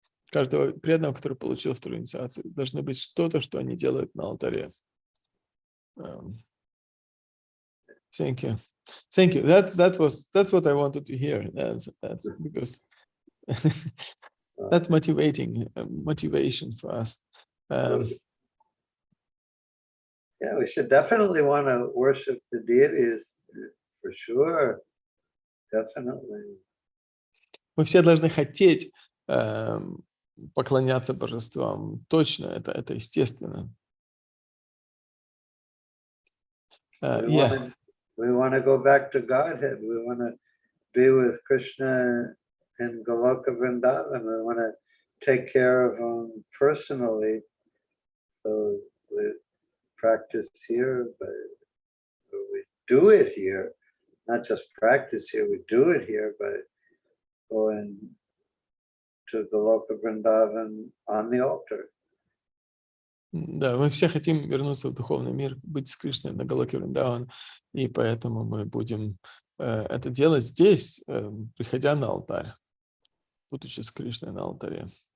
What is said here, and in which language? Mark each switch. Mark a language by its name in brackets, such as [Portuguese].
[Russian] Каждого преданного, который получил вторую инициацию, должны быть что-то, что они делают на алтаре. [English] Thank you. That's what I wanted to hear. That's because that's motivation for us. Yeah, we should definitely want to worship the deities for sure. Definitely. [Russian] Мы все должны хотеть поклоняться божествам. Точно, это естественно. [English] We want to go back to Godhead. We want to be with Krishna in Goloka Vrindavan. We want to take care of him personally. So we practice here, but we do it here. Not just practice here, we do it here, but going to Goloka Vrindavan on the altar. [Russian] Да, мы все хотим вернуться в духовный мир, быть с Кришной на Галоке Вриндаван, и поэтому мы будем это делать здесь, приходя на алтарь, будучи с Кришной на алтаре.